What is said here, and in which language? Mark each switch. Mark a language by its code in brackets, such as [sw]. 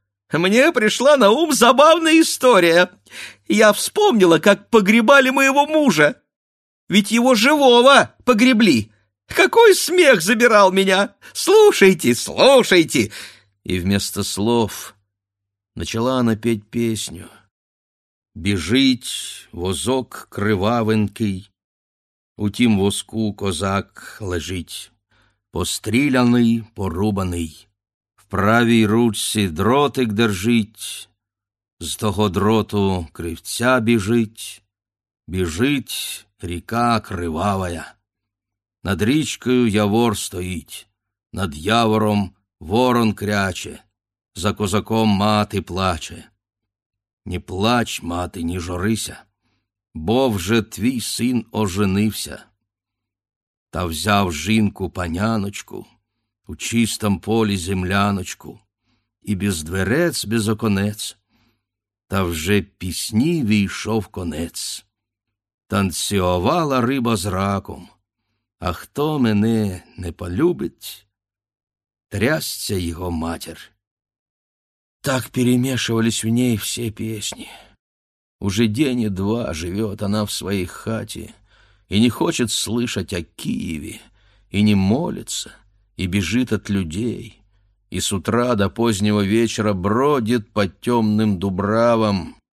[ru] Мне пришла на ум забавная история. Я вспомнила, как погребали моего мужа. Ведь его живого погребли. Какой смех забирал меня! Слушайте, слушайте! И вместо слов начала она петь песню. [uk] Бежить возок кривавенький, утім воску козак лежить, постріляний, порубаний, в правій ручці дротик держить, з того дроту кривця біжить, біжить ріка кривавая. Над річкою явор стоїть, над явором ворон кряче, за козаком мати плаче. Не плач, мати, не жорися, бо вже твій син оженився. Та взяв жінку-паняночку у чистом полі земляночку і без дверець, без оконець. Та вже пісні війшов конець. Танцювала риба з раком, а хто мене не полюбить, трясся його матір. [ru] Так перемешивались в ней все песни. Уже день и два живет она в своей хате и не хочет слышать о Киеве, и не молится, и бежит от людей, и с утра до позднего вечера бродит по темным дубравам.